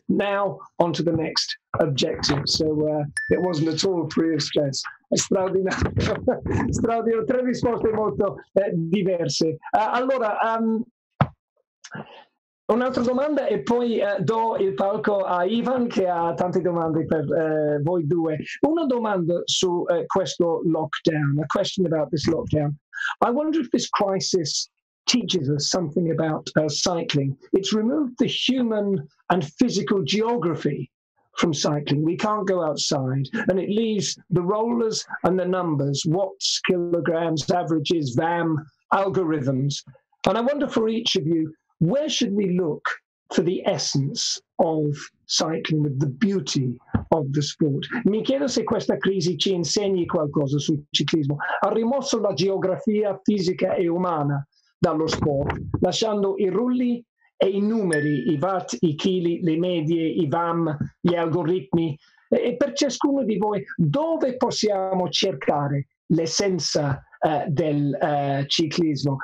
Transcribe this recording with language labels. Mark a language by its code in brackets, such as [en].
[en] Now on to the next objective. So it wasn't at all free of stress. [it] Straordinario, straordinario. 3 risposte molto diverse. Allora, un'altra domanda e poi do il palco a Ivan che ha tante domande per voi due. Una domanda su questo lockdown, [en] a question about this lockdown. I wonder if this crisis teaches us something about cycling. It's removed the human and physical geography from cycling. We can't go outside, and it leaves the rollers and the numbers, watts, kilograms, averages, VAM, algorithms. And I wonder for each of you, where should we look for the essence of cycling, of the beauty of the sport? [it] Mi chiedo se questa crisi ci insegni qualcosa sul ciclismo. Ha rimosso la geografia fisica e umana dallo sport, lasciando i rulli e i numeri, i watt, i chili, le medie, i VAM, gli algoritmi. E per ciascuno di voi, dove possiamo cercare l'essenza del ciclismo?